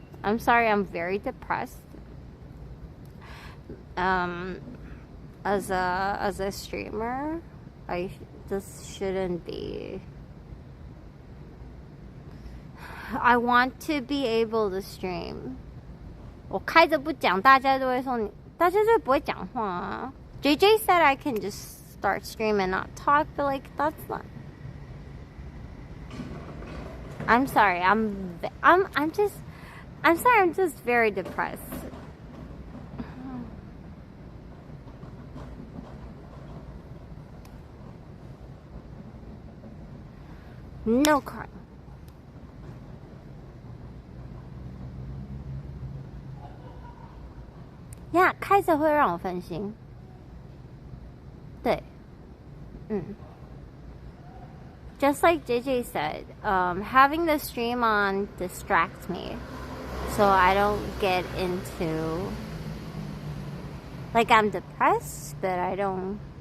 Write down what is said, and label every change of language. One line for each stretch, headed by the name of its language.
English: I'm sorry, I'm very depressed. As a streamer, this shouldn't be. I want to be able to stream.
Chinese: 我开着不讲，大家就会说你，大家就不会讲话啊。
English: JJ said I can just start streaming and not talk, but like that's not. I'm sorry. I'm sorry. I'm just very depressed. No crying.
Chinese: Yeah, 开着会让我分心。
English: 对，Just like JJ said, having the stream on distracts me, so I don't get into. Like I'm depressed, but I don't.